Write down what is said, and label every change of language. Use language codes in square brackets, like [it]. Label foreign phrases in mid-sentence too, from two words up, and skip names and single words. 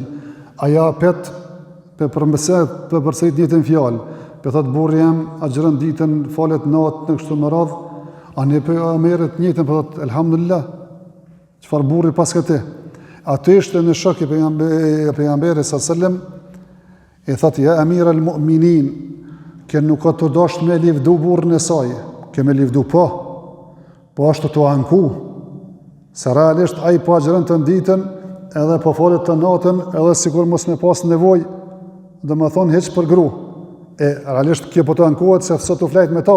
[sq] Aja apet përsërit njëjtën fjalë. Pe thot burri jam agjeron ditën, falet natën kështu me radhë. Ani pe Omerit njëjtën po thot elhamdulillah. Çfarë burri pas këtij? Atë ishte në shok i pejgamberit sallallahu i thot [ar] يا أمير المؤمنين, [sq] që nuk ka të dashur me livdu burrin e saj, ke me livdu po ashtu të anku, se realisht ai po agjeron të ditën, edhe po falet të natën, edhe sikur mos me pas nevojë, domethënë hiç për gru. E realisht kjo po të ankohet se sot u flet me ta.